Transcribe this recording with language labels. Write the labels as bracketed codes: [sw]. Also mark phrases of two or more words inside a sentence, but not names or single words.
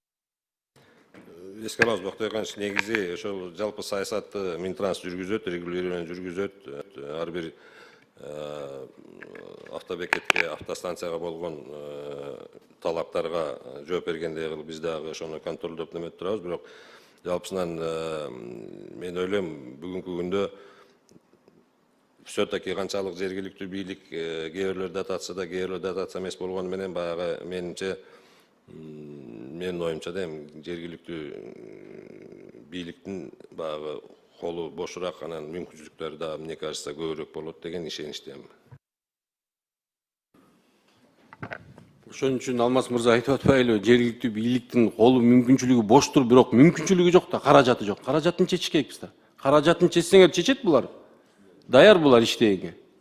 [ky] Эске алабыз, Бактыбек, негизи ошол жалпы саясатты Минтранс жүргүзөт, регулирование жүргүзөт. Ар бир автобекетке, автостанцияга болгон талаптарга жооп бергендей кылып биз дагы ошону контролдоп неметип турабыз. Бирок жалпысынан мен ойлойм, бүгүнкү күндө все-таки канчалык жергиликтүү бийлик кээ бирлер дотация да, кээ бирлер дотация эмес болгону менен баягы менимче, менин оюмча да жергиликтүү бийликтин баягы колу бошураак, анан мүмкүнчүлүктөрү да, [ru] мне кажется, [ky] көбүрөөк болот деген ишеничтемин. Ошон үчүн Алмаз мырза айтып атпайлыбы, жергиликтүү бийликтин колу мүмкүнчүлүгү боштур, бирок мүмкүнчүлүгү жок да, каражаты жок. Каражатын чечиш керекпиз да. Каражатын чечсеңер чечет булар. Даяр булар иштегенге.